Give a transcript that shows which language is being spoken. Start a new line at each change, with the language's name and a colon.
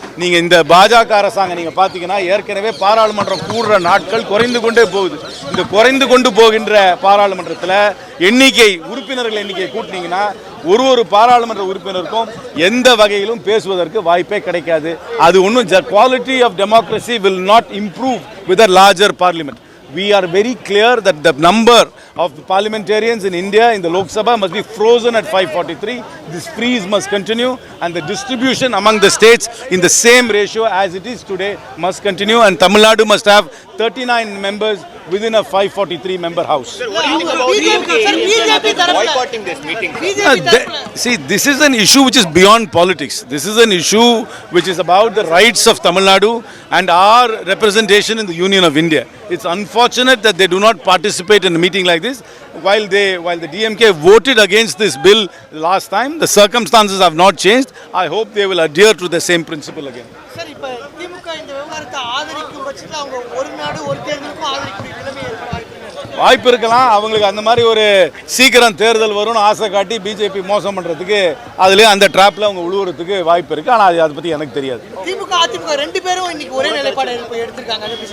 Tamil: நீங்கள் இந்த பாஜக அரசாங்கம் நீங்கள் பார்த்தீங்கன்னா ஏற்கனவே பாராளுமன்றம் கூடுற நாட்கள் குறைந்து கொண்டே போகுது. இந்த குறைந்து கொண்டு போகின்ற பாராளுமன்றத்தில் உறுப்பினர்கள் எண்ணிக்கை கூட்டினீங்கன்னா ஒரு பாராளுமன்ற உறுப்பினருக்கும் எந்த வகையிலும் பேசுவதற்கு வாய்ப்பே கிடைக்காது. அது ஒன்றும்
English: Quality of democracy will not improve with a larger parliament. We are very clear that the number of parliamentarians in India in the Lok Sabha must be frozen at 543. This freeze must continue and the distribution among the states in the same ratio as it is today must continue, and Tamil Nadu must have 39 members within a 543 member house. Sir, what do you think about DMK boycotting this meeting? See, this is an issue which is beyond politics. This is an issue which is about the rights of Tamil Nadu and our representation in the Union of India. It's unfortunate that they do not participate in a meeting like this. While the DMK voted against this bill last time, the circumstances have not changed. I hope they will adhere to the same principle again.
Tamil: Sir, இப்ப திமுக இந்த விவகாரத்தை ஆதரிக்கும் பட்சத்தில் அவங்க ஒரு நாடு ஒரு தேர்தலுக்கும் ஆதரிக்கக்கூடிய நிலைமை வாய்ப்பு இருக்கலாம். அவங்களுக்கு அந்த மாதிரி ஒரு சீக்கிரம் தேர்தல் வரும்னு ஆசை காட்டி பிஜேபி மோசம் பண்ணுறதுக்கு அதுலேயே அந்த ட்ராப்பில் அவங்க உழுவுறதுக்கு வாய்ப்பு இருக்குது. ஆனால் அதை பற்றி எனக்கு தெரியாது. திமுக அதிமுக ரெண்டு பேரும் இன்னைக்கு ஒரே நிலைப்பாடு எடுத்திருக்காங்க.